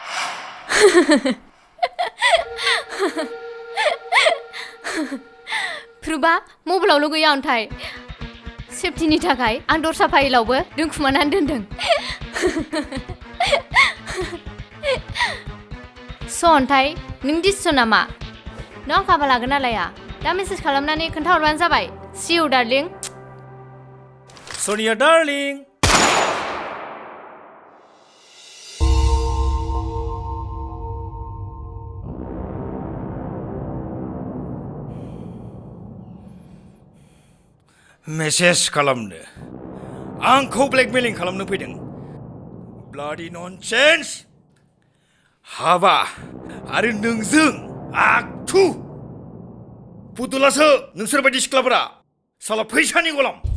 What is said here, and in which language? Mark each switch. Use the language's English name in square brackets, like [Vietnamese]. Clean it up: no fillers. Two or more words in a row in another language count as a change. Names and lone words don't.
[Bodo] प्रुफआ मबाइलावल' गैया अन्थाइ सेफटिनि थाखाय आं दस्रा फाइलावबो दोनखुमानानै दोनदों स' अन्थाइ नों डिसिसन नामा नों आंखौ हाबा लागोन ना लाया दा मेसेज खालामनानै खोन्थाहरबानो जाबाय [English] See you, darling. Sonia, darling. [Bodo] मेसेज खालामनो आंखौ ब्लेकमेलिं खालामनो फैदों [English] bloody nonsense [Bodo] हाबा आरो नोंजों आखु फुतुलासो नोंसोर बायदि सिख्लाफोरा साला फैसानि गलाम